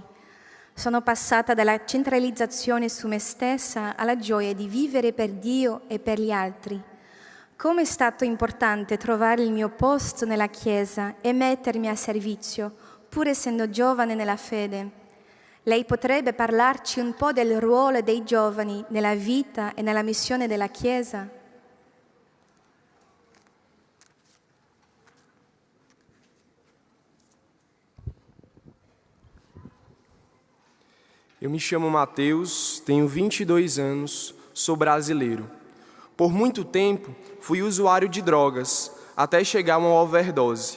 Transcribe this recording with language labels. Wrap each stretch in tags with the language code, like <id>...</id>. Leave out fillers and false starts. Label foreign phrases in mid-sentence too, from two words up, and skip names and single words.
<it>Sono passata dalla centralizzazione su me stessa alla gioia di vivere per Dio e per gli altri. Come è stato importante trovare il mio posto nella Chiesa e mettermi a servizio, pur essendo giovane nella fede. Lei potrebbe parlarci un po' del ruolo dei giovani nella vita e nella missione della Chiesa?</it> <pt>Eu me chamo Mateus, tenho 22 anos, sou brasileiro. Por muito tempo, fui usuário de drogas, até chegar a uma overdose.</pt>